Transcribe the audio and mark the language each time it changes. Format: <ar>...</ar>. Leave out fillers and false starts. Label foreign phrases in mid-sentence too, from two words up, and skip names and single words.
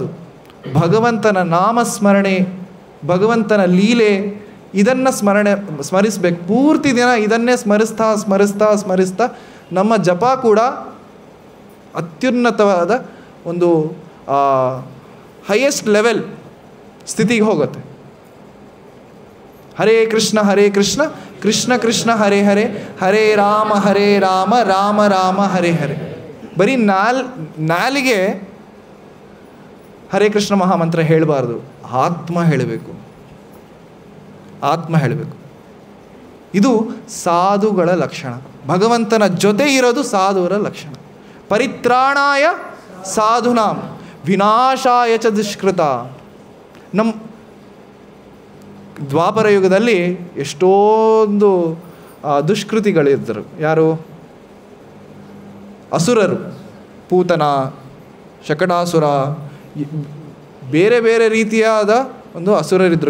<kn>ಭಗವಂತನ ನಾಮಸ್ಮರಣೆ, ಭಗವಂತನ ಲೀಲೆ, ಇದನ್ನು ಸ್ಮರಿಸಬೇಕು. ಪೂರ್ತಿ ದಿನ ಇದನ್ನೇ ಸ್ಮರಿಸ್ತಾ ನಮ್ಮ ಜಪ ಕೂಡ ಅತ್ಯುನ್ನತವಾದ ಒಂದು</kn> <en>highest level</en> <kn>ಸ್ಥಿತಿಗೆ ಹೋಗುತ್ತೆ.</kn> <sa>ಹರೇ ಕೃಷ್ಣ ಕೃಷ್ಣ ಕೃಷ್ಣ ಹರೇ ಹರೇ, ಹರೇ ರಾಮ ರಾಮ ರಾಮ ಹರೇ ಹರೇ.</sa> <kn>ಬರೀ ನಾಲಿಗೆ ಹರೇ ಕೃಷ್ಣ ಮಹಾಮಂತ್ರ ಹೇಳಬಾರ್ದು, ಆತ್ಮ ಹೇಳಬೇಕು. ಇದು ಸಾಧುಗಳ ಲಕ್ಷಣ. ಭಗವಂತನ ಜೊತೆ ಇರೋದು ಸಾಧುವರ ಲಕ್ಷಣ.</kn> <sa>ಪರಿತ್ರಾಣಾಯ ಸಾಧುನಾಂ ವಿನಾಶಾಯ ಚ ದುಷ್ಕೃತ.</sa> <kn>ನಮ್ಮ ದ್ವಾಪರ ಯುಗದಲ್ಲಿ ಎಷ್ಟೊಂದು ದುಷ್ಕೃತಿಗಳಿದ್ದರು. ಯಾರು? ಅಸುರರು. ಪೂತನ, ಶಕಟಾಸುರ, ಬೇರೆ ಬೇರೆ ರೀತಿಯಾದ ಒಂದು ಅಸುರರಿದ್ದರು.</kn>